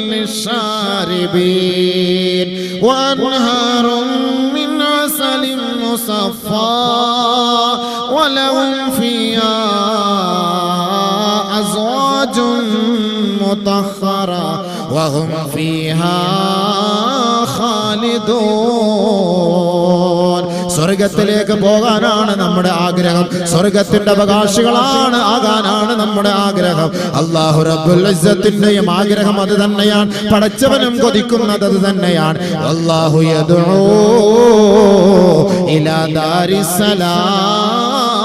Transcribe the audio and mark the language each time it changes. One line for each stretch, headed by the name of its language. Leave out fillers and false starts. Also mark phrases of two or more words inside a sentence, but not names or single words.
Arabic: للشاربين وأنهار من عسل مصفى ولهم فيها أزواج مطهرة وهم فيها خالدون.
Malayalam: സ്വർഗത്തിലേക്ക് പോകാനാണ് നമ്മുടെ ആഗ്രഹം, സ്വർഗത്തിന്റെ അവകാശികളാണ് ആകാനാണ് നമ്മുടെ ആഗ്രഹം. അല്ലാഹു റബ്ബുൽ ഇസ്സത്തിന്റെയും ആഗ്രഹം അത് തന്നെയാണ്, പടച്ചവനും കൊതിക്കുന്നത് അത് തന്നെയാണ്.
Arabic: الله يدعو إلى دار السلام.